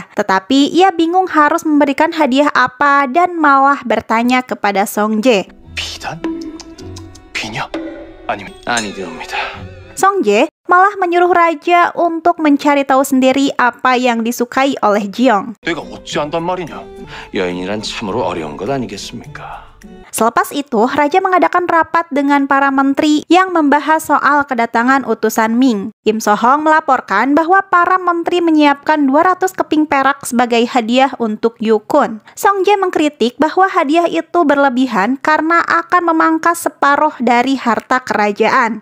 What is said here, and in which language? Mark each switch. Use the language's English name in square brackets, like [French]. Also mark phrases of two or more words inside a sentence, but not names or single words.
[Indonesian] Tetapi ia bingung harus memberikan hadiah apa dan malah bertanya kepada Song-jae. Song Jae malah menyuruh raja untuk mencari tahu sendiri apa yang disukai oleh Jeong. [Korean] 내가 어찌한단 말이냐? 여인이란 참으로 어려운 것 아니겠습니까? [Indonesian] Selepas itu, raja mengadakan rapat dengan para menteri yang membahas soal kedatangan utusan Ming. Kim So-hong melaporkan bahwa para menteri menyiapkan 200 keping perak sebagai hadiah untuk Yukun. Song Jae mengkritik bahwa hadiah itu berlebihan karena akan memangkas separuh dari harta kerajaan.